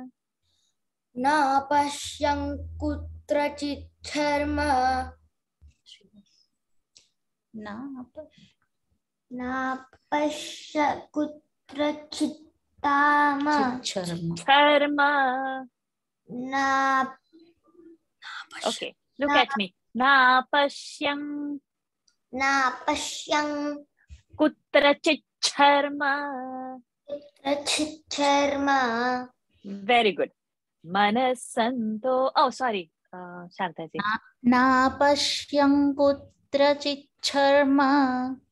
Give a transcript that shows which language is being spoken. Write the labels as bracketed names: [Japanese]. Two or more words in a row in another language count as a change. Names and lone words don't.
[Sanskrit] न पश्यं कुत्रचित् चर्म. न पश्य कुत्रचित् तम. Charma. Na [English] Okay, look at me. [Sanskrit] न पश्यं कुत्रचित् चर्म. कुत्रचित् चर्म. [English] Very good. Manasanto. Oh, sorry, Shantaji. [Sanskrit] न पश्यं कुत्रचित् चर्म.